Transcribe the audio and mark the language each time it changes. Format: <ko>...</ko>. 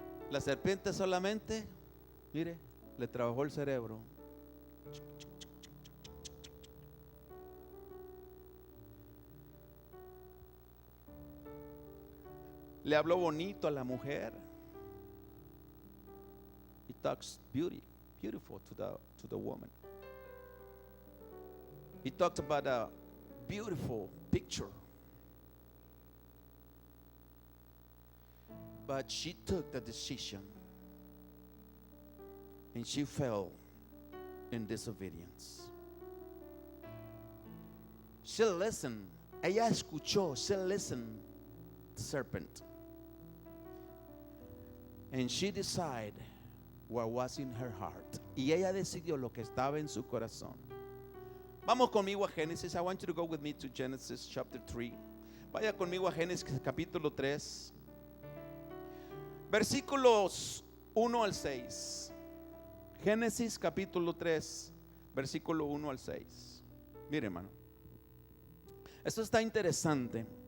<es>La serpiente solamente, mire, le trabajó el cerebro. Le habló bonito a la mujer.</es> <en>He talks beautiful to the woman. He talked about a beautiful picture. But she took the decision and she fell in disobedience. She listened.</en> <es>Ella escuchó.</es> <en>She listened to the serpent. And she decided what was in her heart.</en> <es>Y ella decidió lo que estaba en su corazón. Vamos conmigo a Génesis. I want you to go with me to Genesis chapter 3. Vaya conmigo a Génesis capítulo 3, versículos 1 al 6. Génesis capítulo 3, versículo 1 al 6. Mire, hermano, esto está interesante.</es>